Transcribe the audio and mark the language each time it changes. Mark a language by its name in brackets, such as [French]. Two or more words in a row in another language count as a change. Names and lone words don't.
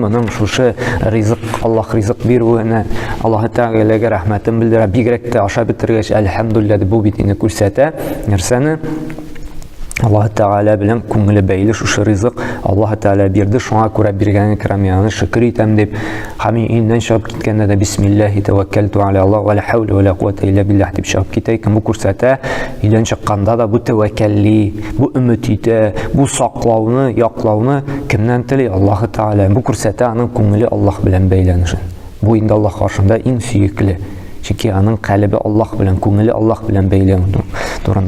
[Tatar] Моның шушы ризык, Аллаһ ризык бирүенә Аллаһы Тәгаләгә рәхмәтен белдерә. Бигрәк тә ашап бетергәч әлхәмдүлилләh дип бу бит инде күрсәтә нәрсәне. Аллаһы Тәгалә белән күңеле бәйле шушы ризык Аллаһы Тәгалә бирде, шуңа күрә биргәнен крамияны шөкр итәм дип, һәм иннән чыгып киткәндә дә [Arabic] بسم الله توكلت على الله ولا حول ولا قوة إلا بالله [Tatar] дип чыгып китә икән. Бу күрсәтә, өйдән чыкканда да бу тәвәккәлли, бу өмет итә, бу саклауны, яклауны кемнән тели? Аллаһы Тәгалә. Бу күрсәтә аның күңеле Аллаһ белән бәйләнешен. Бу инде Аллаһ каршында иң сөекле. Чөнки аның калбе Аллаһ белән, күңеле Аллаһ белән бәйләнү турында.